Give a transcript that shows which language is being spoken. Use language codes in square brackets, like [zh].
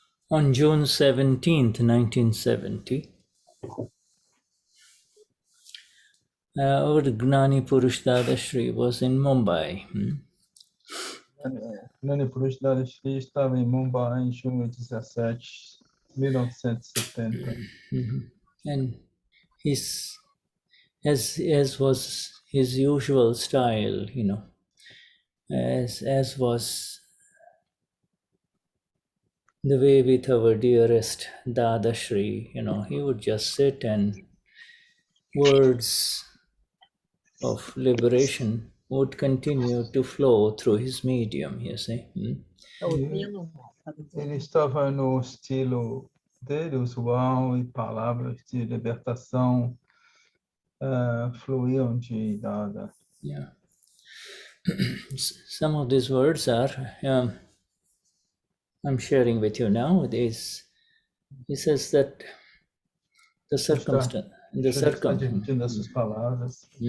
[en] On June 17th, 1970, our Gnani Purush Dadashri was in Mumbai. [pt] Gnani Purush Dadashri estava em Mumbai em junho 17, 1970. [en] And his, as was his usual style, as was the way with our dearest Dadashri, he would just sit and words of liberation would continue to flow through his medium, you see. [pt] Ele estava no estilo dele, usual, e palavras de libertação fluíam de Dada. [en] Yeah. Some of these words are, I'm sharing with you now. He says that the circumstance, [pt] dividindo essas palavras.